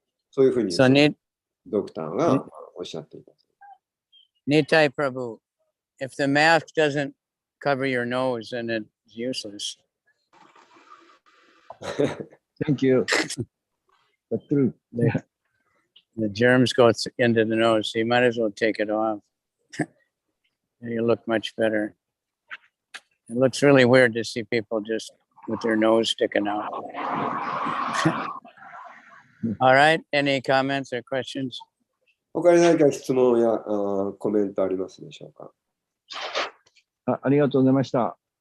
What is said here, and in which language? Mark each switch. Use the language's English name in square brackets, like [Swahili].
[Japanese] そういうふうにドクターがおっしゃっていた。 [English] Nitai Prabhu, if the mask doesn't cover your nose, then it's useless. Thank you. The truth. The germs go into the nose, so you might as well take it off. You look much better. It looks really weird to see people just with their nose sticking out. All right, any comments or questions? [Japanese] 他に何か質問やコメントありますでしょうか。ありがとうございました。